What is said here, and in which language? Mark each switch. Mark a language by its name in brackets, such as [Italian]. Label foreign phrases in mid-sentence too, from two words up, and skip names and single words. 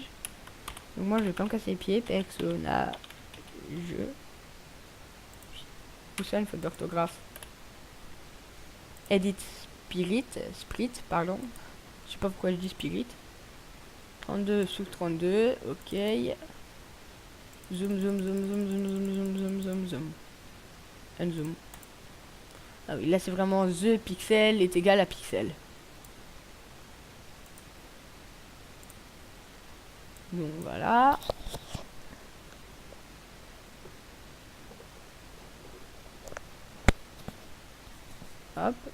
[French] Donc moi, je vais pas me casser les pieds. Personnage. Où ça, une faute d'orthographe? Edit Split, pardon. Je sais pas pourquoi je dis Spirit. 32 sur 32, ok. Zoom, zoom, zoom, zoom, zoom, zoom, zoom, zoom, zoom, zoom. Un zoom. Ah oui, là c'est vraiment [English] the pixel [French] est égal à pixel. Donc voilà. Hop.